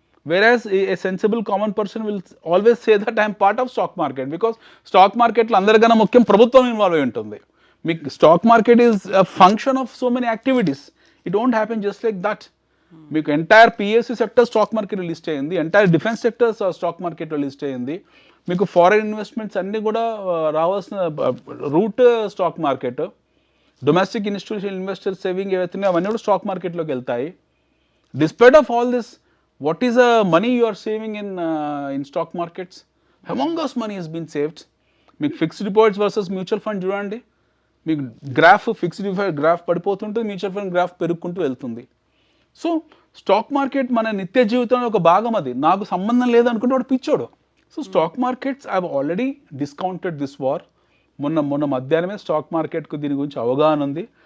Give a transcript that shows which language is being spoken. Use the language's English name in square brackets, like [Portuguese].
[English] Whereas a sensible common person will always say that I am part of stock market, because stock market [Telugu] లో అందరికన్నా ముఖ్యం ప్రభుత్వం involve అయి ఉంటుంది. [English] మీకు stock market is a function of so many activities. It don't happen just like that. [Telugu] మీకు entire PSC sector stock మార్కెట్లో list అయ్యింది, ఎంటైర్ డిఫెన్స్ సెక్టర్ స్టాక్ మార్కెట్లో లిస్ట్ అయ్యింది. మీకు ఫారెన్ ఇన్వెస్ట్మెంట్స్ అన్నీ కూడా రావాల్సిన root stock market. Domestic institutional investor saving ఏవైతున్నాయో అవన్నీ కూడా స్టాక్ మార్కెట్లోకి వెళ్తాయి. [English] Despite of all this, what is the money you are saving in stock markets? Humongous money has been saved. [Telugu] మీకు fixed deposits versus mutual fund చూడండి. మీకు fixed deposit graph పడిపోతుంటుంది, mutual fund graph పెరుగుకుంటూ వెళ్తుంది. So stock market మన నిత్య జీవితంలో ఒక భాగం. అది నాకు సంబంధం లేదనుకుంటే వాడు పిచ్చోడు. [English] So stock markets I have already discounted this war. [Telugu] మొన్న మధ్యాహ్నమే స్టాక్ మార్కెట్కు దీని గురించి అవగాహన ఉంది.